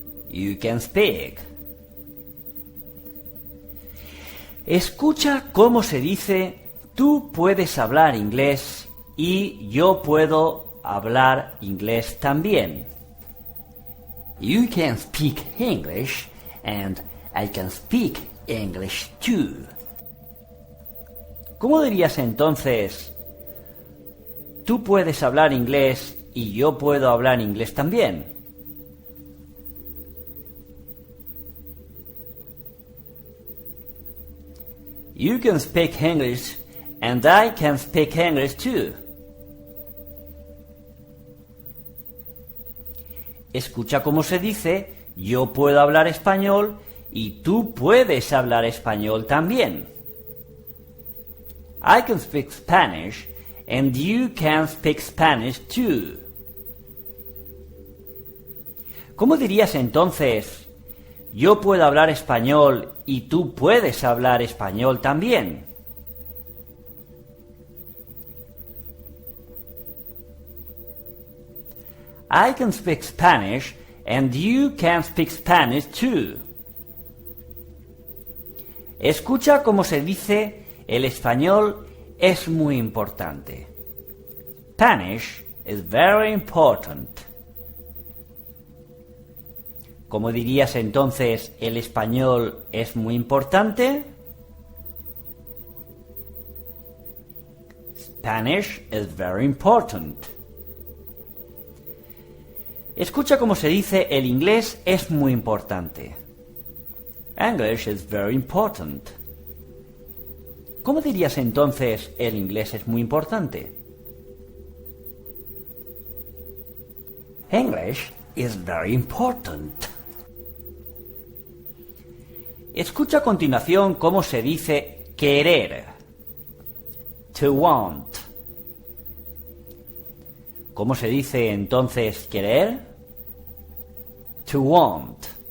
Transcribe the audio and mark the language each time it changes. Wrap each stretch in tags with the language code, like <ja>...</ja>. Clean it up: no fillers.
<en>You can speak.</en> <es>Escucha cómo se dice tú puedes hablar inglés y yo puedo hablar inglés también.</es> <en>You can speak English and I can speak English too.</en> <es>¿Cómo dirías entonces tú puedes hablar inglés y yo puedo hablar inglés también?</es> <en>You can speak English and I can speak English too.</en> <es>Escucha cómo se dice yo puedo hablar español y tú puedes hablar español también.</es> <en>I can speak Spanish and you can speak Spanish too.</en> <es>¿Cómo dirías entonces, yo puedo hablar español y tú puedes hablar español también?</es> <en>I can speak Spanish and you can speak Spanish too.</en> <es>Escucha cómo se dice el español es muy importante.</es> <en>Spanish is very important.</en> <es>¿Cómo dirías entonces el español es muy importante?</es> <en>Spanish is very important.</en> <es>Escucha cómo se dice el inglés es muy importante.</es> <en>English is very important.</en> <es>¿Cómo dirías entonces el inglés es muy importante?</es> <en>English is very important.</en> <es>Escucha a continuación cómo se dice querer.</es> <en>To want.</en> <es>¿Cómo se dice entonces querer?</es> <en>To want.</en>